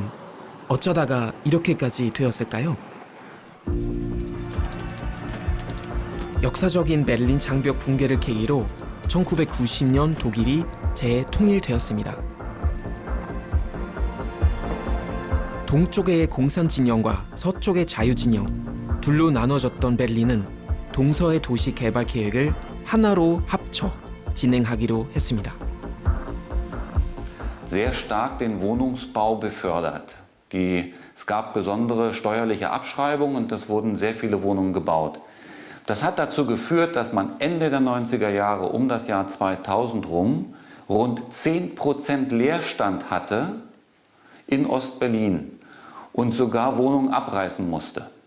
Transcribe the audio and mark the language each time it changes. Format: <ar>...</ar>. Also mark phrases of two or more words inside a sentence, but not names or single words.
<ko>어쩌다가 이렇게까지 되었을까요? 역사적인 베를린 장벽 붕괴를 계기로 1990년 독일이 재통일되었습니다. 동쪽의 공산 진영과 서쪽의 자유 진영, 둘로 나눠졌던 베를린은 동서의 도시 개발 계획을 하나로 합쳐 진행하기로 했습니다.</ko> <de>sehr stark den Wohnungsbau befördert. Es gab besondere steuerliche Abschreibungen und es wurden sehr viele Wohnungen gebaut. Das hat dazu geführt, dass man Ende der 90er Jahre, um das Jahr 2000 rum, rund 10% Leerstand hatte in Ostberlin und sogar Wohnungen abreißen musste.</de>